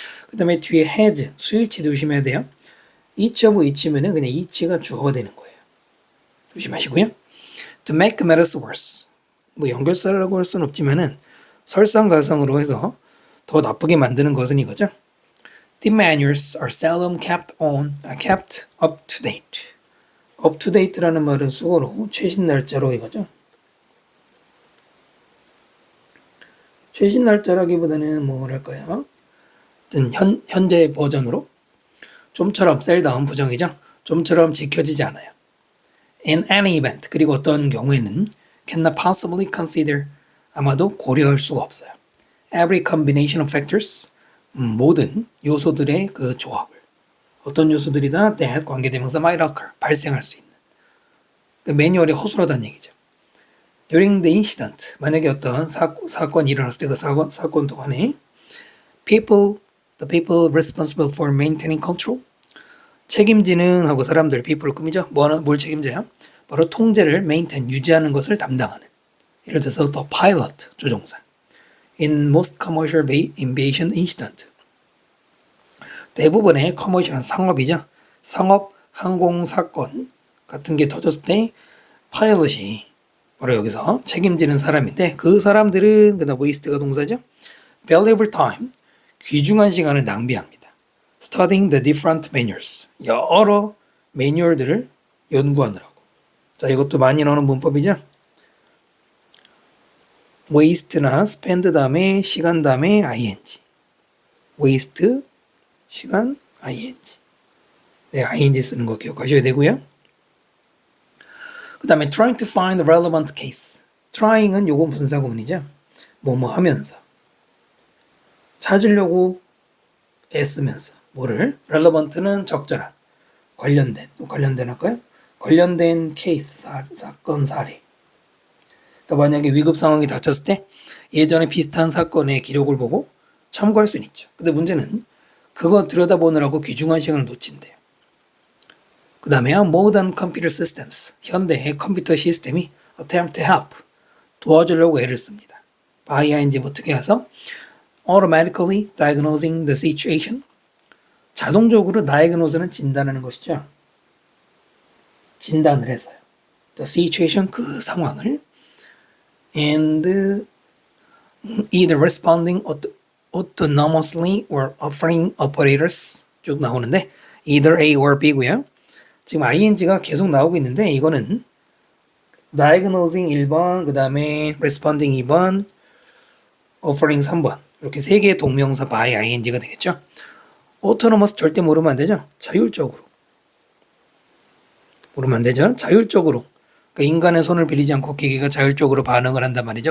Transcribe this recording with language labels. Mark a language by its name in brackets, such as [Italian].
[Korean] 그 다음에 뒤에 has, 수일치 조심해야 돼요. each of which면은 그냥 each가 주어가 되는 거예요. 조심하시고요. To make matters worse, 뭐 연결사라고 할 수는 없지만은 설상가상으로 해서 더 나쁘게 만드는 것은 이거죠. [English] The manuals are seldom kept up to date. [Korean] up to date라는 말은 수어로 최신 날짜로 이거죠. 최신 날짜라기보다는 뭐랄까요? 현재 버전으로 좀처럼 셀다운 부정이죠. 좀처럼 지켜지지 않아요. [English] In any event, [Korean] 그리고 어떤 경우에는 [English] cannot possibly consider, [Korean] 아마도 고려할 수가 없어요. [English] Every combination of factors, [Korean] 모든 요소들의 그 조합을. 어떤 요소들이다 that 관계대명사 [English] might occur, [Korean] 발생할 수 있는. 그 매뉴얼이 허술하다는 얘기죠. [English] During the incident, [Korean] 만약에 어떤 사건이 일어났을 때 그 사건 동안에 [English] the people responsible for maintaining control, [Korean] 책임지는 하고 사람들, people을 꾸미죠. 뭘 책임져요? 바로 통제를 maintain, 유지하는 것을 담당하는. 예를 들어서 the pilot, 조종사. [English] In most commercial aviation incident, [Korean] 대부분의 커머셜한 상업이죠. 상업 항공 사건 같은 게 터졌을 때 파일럿이 바로 여기서 책임지는 사람인데 그 사람들은 그다음 waste가 동사죠. [English] valuable time, [Korean] 귀중한 시간을 낭비합니다. [English] studying the different manuals, [Korean] 여러 매뉴얼들을 연구하느라고. 자, 이것도 많이 나오는 문법이죠. waste나 spend 다음에 시간 다음에 ing. [English] waste, 시간, ing. [Korean] 네, ing 쓰는 거 기억하셔야 되고요. 그 다음에 [English] trying to find the relevant case. [Korean] trying은 요건 분사구문이죠. 뭐뭐 하면서. 찾으려고 애쓰면서. 뭐를? relevant는 적절한. 관련된 할까요? 관련된 케이스, 사건, 사례. 그러니까 만약에 위급 상황이 닥쳤을 때 예전에 비슷한 사건의 기록을 보고 참고할 수는 있죠. 근데 문제는 그거 들여다보느라고 귀중한 시간을 놓친대요. 그 다음에 [English] modern computer systems, [Korean] 현대의 컴퓨터 시스템이 [English] attempt to help, [Korean] 도와주려고 애를 씁니다. [English] by ing [Korean] 어떻게 해서 [English] automatically diagnosing the situation, 자동적으로 diagnose는 [Korean] 진단하는 것이죠. 진단을 해서요. [English] the situation, [Korean] 그 상황을 [English] and either responding autonomously or offering operators 쭉 나오는데 either A or B고요. [Korean] 지금 ing가 계속 나오고 있는데 이거는 diagnosing 1번, 그 다음에 responding 2번, offering 3번. 이렇게 세 개의 동명사 by ing가 되겠죠. autonomous 절대 모르면 안 되죠. 자율적으로. 모르면 안 되죠. 자율적으로. 그러니까 인간의 손을 빌리지 않고 기계가 자율적으로 반응을 한단 말이죠.